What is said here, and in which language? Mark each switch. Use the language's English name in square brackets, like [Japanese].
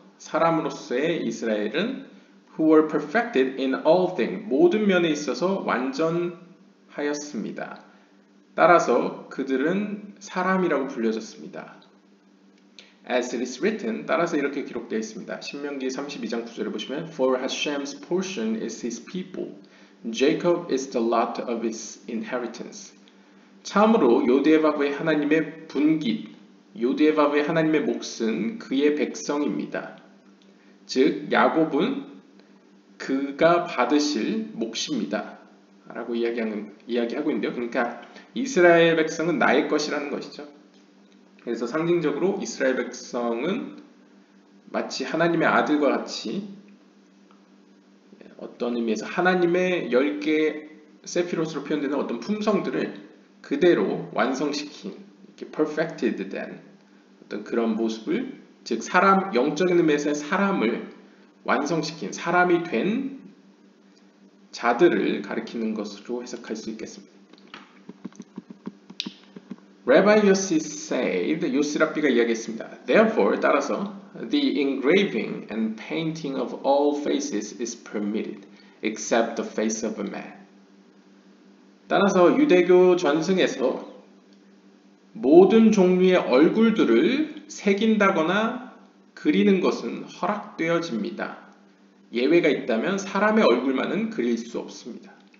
[Korean] 사람으로서의 이스라엘은 [English] who were perfected in all things. [Korean] 모든 면에 있어서 완전하였습니다. 따라서 그들은 사람이라고 불려졌습니다. [English] As it is written, [Korean] 따라서 이렇게 기록되어 있습니다. 신명기 32장 9절에 보시면 [English] For Hashem's portion is his people, Jacob is the lot of his inheritance. [Korean] 참으로 요디에바브의 하나님의 분깃, 요디에바브의 하나님의 몫은 그의 백성입니다. 즉 야곱은 그가 받으실 몫입니다. 라고 이야기하고 있는데요. 그러니까 이스라엘 백성은 나의 것이라는 것이죠. 그래서 상징적으로 이스라엘 백성은 마치 하나님의 아들과 같이 어떤 의미에서 하나님의 10개 세피롯으로 표현되는 어떤 품성들을 그대로 완성시킨, 이렇게 perfected 된 어떤 그런 모습을, 즉 사람, 영적인 의미에서의 사람을 완성시킨, 사람이 된 자들을 가리키는 것으로 해석할 수 있겠습니다. [English] Rabbi Yossi said, [Korean] 요시 랍비가 이야기했습니다. [English] Therefore, 따라서 the engraving and painting of all faces is permitted, except the face of a man. [Korean] 따라서 유대교 전승에서 모든 종류의 얼굴들을 새긴다거나 그리는 것은 허락되어집니다. 예외가 있다면 사람의 얼굴만은 그릴 수 없습니다.